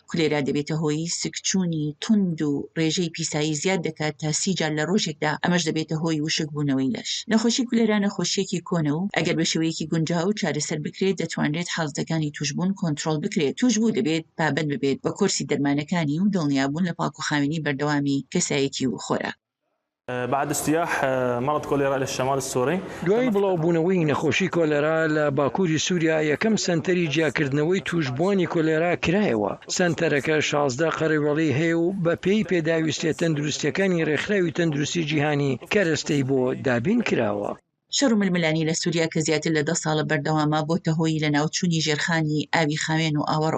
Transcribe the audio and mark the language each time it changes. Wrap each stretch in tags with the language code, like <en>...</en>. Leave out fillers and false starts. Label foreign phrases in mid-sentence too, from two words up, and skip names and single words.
<ckb>کولێرا دەبێتە هۆی سکچوونی تند و ڕێژەی پیسایی زیاد دەکات تا 30 جار لە ڕۆژێکدا ئەمەش دەبێتە هۆی وشک بوونەوەی لەش. نەخۆشی کولێرا نەخۆشیەکی کۆنە و ئەگەر بە شێوەیەکی گونجاو چارەسەر بکرێت دەتوانرێت حاڵەتەکانی توشبوون کۆنتڕۆڵ بکرێت. توشبوو دەبێت پابەند ببێت بە کۆرسی دەرمانەکانی و دڵنیابوون لە پاکوخاوێنی بەردەوامی کەسایەتی و خۆراک.</ckb> <ar>بعد اجتياح مرض كوليرا إلى الشمال السوري.</ar> <ckb>دوای بڵاوبوونەوەی نەخۆشی کۆلێرا لە باکووری سووریا یەکەم سنتەری جیاکردنەوەی توشبوونی کۆلێرا کرایەوە. سنتەرەکە 16 قەرەوەڵی هەیە و بە پێی پێداویستێ تەندروستیەکانی ڕێکخراوی تەندروستی جیهانی کەرەستەی بۆ دابین کراوە. شەڕ و ململانی لە سووریا کە زیاتر لە 10 ساڵە بەردەوامە بۆتە هۆی لە ناوچوونی ژێرخانی ئاوی خاوێن و ئاوەڕۆ.</ckb>